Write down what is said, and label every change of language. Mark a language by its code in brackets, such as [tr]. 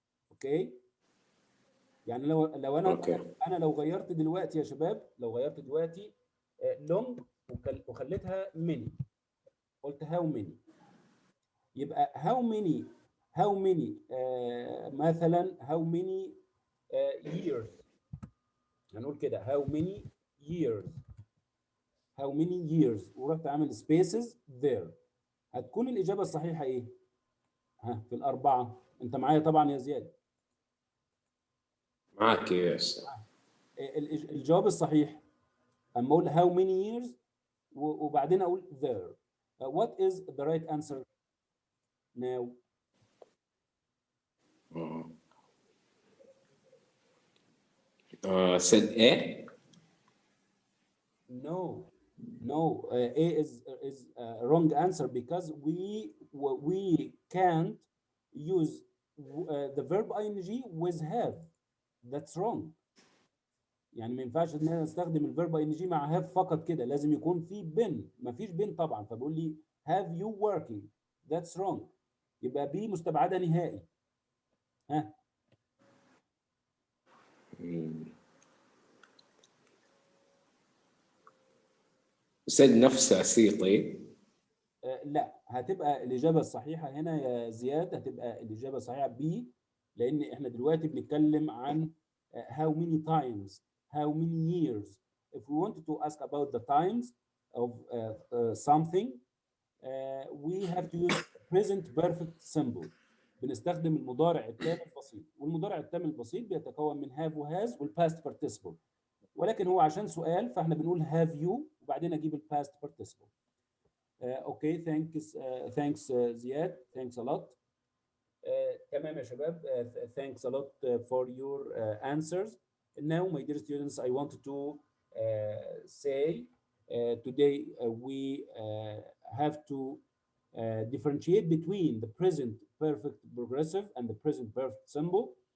[ar] اوكي؟ يعني لو انا لو غيرت دلوقتي يا شباب، لو غيرت دلوقتي long وخليتها many، قلت how many، يبقى how many مثلا [en] how many years، [ar] هنقول كده how many years ورحت عامل spaces there، هتكون الإجابة الصحيحة إيه؟ ها في الأربعة. أنت معايا طبعا يا زياد؟ معك يس. الجواب الصحيح أما أقول [en] how many years [ar] وبعدين أقول there. [en] What is the right answer now? said A. No, A is wrong answer because we can't use the verb ing with have. That's wrong. [ar] يعني ما ينفعش ان انا استخدم الفيرب ing مع have فقط كده، لازم يكون في been. ما فيش been طبعا، فبقول لي [en] have you working. That's wrong. [ar] يبقى B مستبعدة نهائي. ها. said نفسها سي. طيب لا، هتبقى الإجابة الصحيحة هنا يا زياد، هتبقى الإجابة الصحيحة B، لأن إحنا دلوقتي بنتكلم عن [en] how many times, how many years. If we wanted to ask about the times of something, we have to use present perfect simple. [ar] بنستخدم المضارع التام البسيط، والمضارع التام البسيط بيتكون من have وhas والpast participle، ولكن هو عشان سؤال فإحنا بنقول [en] have you [ar] وبعدين أجيب الpast participle. [en] Okay, thanks زياد, thanks a lot. [ar] تمام يا شباب, [en] thanks a lot for your answers. Now, my dear students, I wanted to say today we have to differentiate between the present perfect progressive and the present perfect simple.